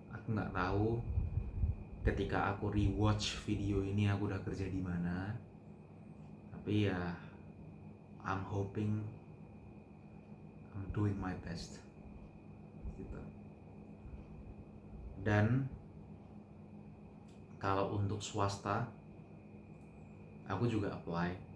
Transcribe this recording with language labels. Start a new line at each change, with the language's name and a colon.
Indonesian: Aku nggak tahu ketika aku rewatch video ini aku udah kerja di mana. Tapi ya,
English: I'm hoping I'm doing my best.
Indonesian: Gitu. Dan kalau untuk swasta, aku juga apply.